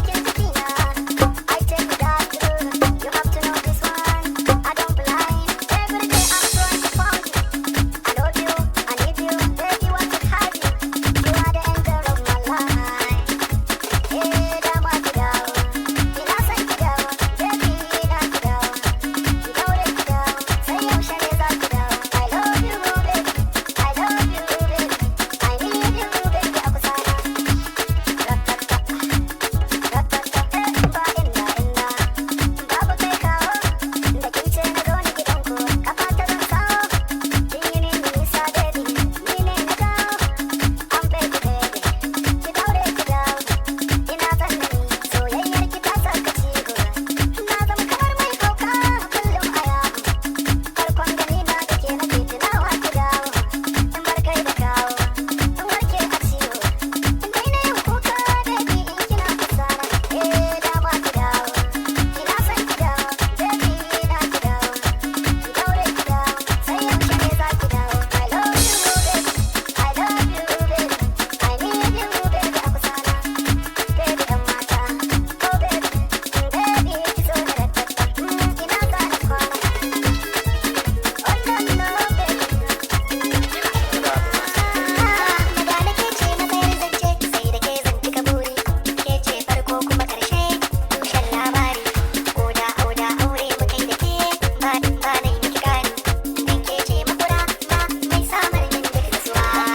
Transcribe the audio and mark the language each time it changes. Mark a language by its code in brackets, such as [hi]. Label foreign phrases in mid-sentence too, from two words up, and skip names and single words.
[en] I take that, you have to know this one. I don't blind. Every day I'm trying to find you. I love you, I need you, baby, want to have you. You are the angel of my life. [ha] Hey, dama ki dawo, ina son ki dawo, baby, ina ki dawo. Ki daure ki dawo, sai yaushe ne za ki dawo? [en] I love you, baby, I love you, baby, I need you, baby, [ha] a kusa na. Ratata, ratata, eh, ba inda, inda, babu kai kawo, da kin ce na zo ni gidanku, kafa ta zan kawo, kin yi min nisa, baby, ni ne na dawo, [en] I'm baby, baby, [ha] ki daure ki dawo, ina son ni, soyayyar ki ta saka ciwo, na zama kamar mai hauka, kullum a yawo, farkon gani na da ke nake tunawa ki dawo, in bar kai da kawo, in warke a ciwo, in daina yin kuka, baby, in kina kusa na, eh, dama ki dawo, ina son ki dawo, baby, ina ki dawo, ki daure ki dawo, sai yaushe ne za ki dawo? [en] I love you, baby, I love you, baby, I need you, baby, [ha] a kusa na, baby, ɗan mata, [en] oh, baby, baby, [ha] ki so ni da tatta, mm, ina za ni kwana, [en] oh, no, no, baby. [ha] Daga nake ce na sayar zance, sai da ke zan cika buri, ke ce farko kuma ƙarshe, tushen labari, oda, oda, aure mu kai da ke, ba, ba na yi miki ƙari. Dan ke ce makura, ba mai samar min da nutsuwa.